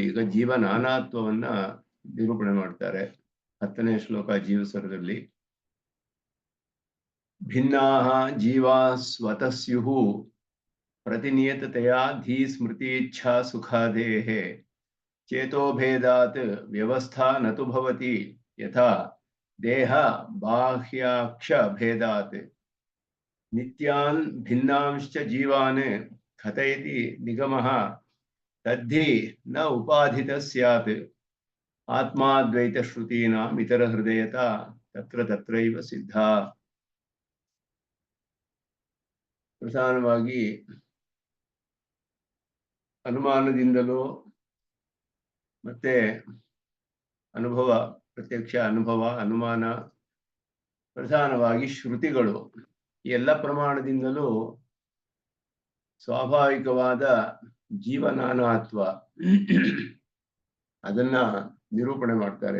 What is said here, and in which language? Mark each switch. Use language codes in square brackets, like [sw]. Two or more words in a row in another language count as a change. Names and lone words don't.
[kn] ಈಗ ಜೀವ ನಾನಾತ್ವವನ್ನ ನಿರೂಪಣೆ ಮಾಡ್ತಾರೆ 10ನೇ ಶ್ಲೋಕ ಜೀವಸರದಲ್ಲಿ. [sa] ಭಿನ್ನಾಃ ಜೀವಾ ಸ್ವತಃ ಸ್ಯುಃ प्रतिनियततया धी स्मृति इच्छा सुखादेः चेतोभेदात् व्यवस्था न तु भवति यथा देह बाह्याक्ष भेदात् नित्यान् भिन्नांश्च जीवान् कथयति निगमः तद्धि न उपाधितः स्यात् आत्माद्वैतश्रुतीनाम् इतरहृदयता तत्र तत्रैव सिद्धा। [kn] ಪ್ರಧಾನವಾಗಿ ಅನುಮಾನದಿಂದಲೂ ಮತ್ತೆ ಅನುಭವ, ಪ್ರತ್ಯಕ್ಷ ಅನುಭವ, ಅನುಮಾನ, ಪ್ರಧಾನವಾಗಿ ಶ್ರುತಿಗಳು, ಈ ಎಲ್ಲ ಪ್ರಮಾಣದಿಂದಲೂ ಸ್ವಾಭಾವಿಕವಾದ ಜೀವನಾನಾತ್ವ ಅದನ್ನ ನಿರೂಪಣೆ ಮಾಡ್ತಾರೆ.